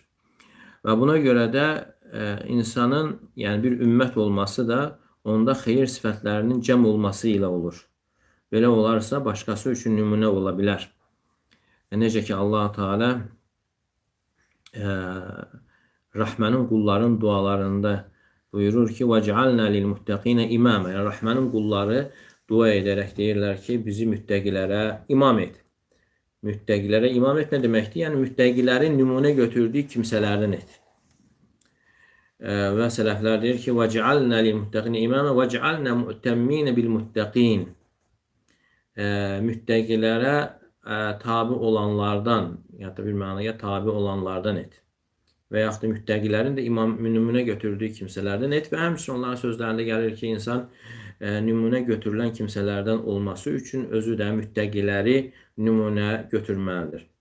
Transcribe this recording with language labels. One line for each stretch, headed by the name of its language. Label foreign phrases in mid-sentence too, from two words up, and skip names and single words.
Azerbaijani: Və buna görə də insanın, yəni bir ümmət olması da onda xeyir sifətlərinin cəm olması ilə olur. Belə olarsa başqası üçün nümunə ola bilər. Necə ki Allah Teala Rəhmənin qulların dualarında buyurur ki,
Arabic: وَجْعَلْنَا لِلْمُتَّقِينَ إِمَامًا.
Azerbaijani: Yəni Rəhmənin qulları dua edərək deyirlər ki, bizi müttəqilərə imam et. Müttəqilərə imam et nə deməkdir? Yəni müttəqilərin nümunə götürdüyü kimsələrdən et. Və sələflər deyir ki,
Arabic: وَجْعَلْنَا لِلْمُتَّقِينَ إِمَامًا وَجْعَلْنَا مُؤْتَمِّينَ بِالْمُتَّقِينَ.
Azerbaijani: Müttəqilərə tabi olanlardan, ya da bir mənaya tabi olanlardan et. Və yaxud da müttəqilərin də imam nümunə götürdüyü kimsələrdən et və həmçinin onların sözlərində gəlir ki, insan nümunə götürülən kimsələrdən olması üçün özü də müttəqiləri nümunə götürməlidir.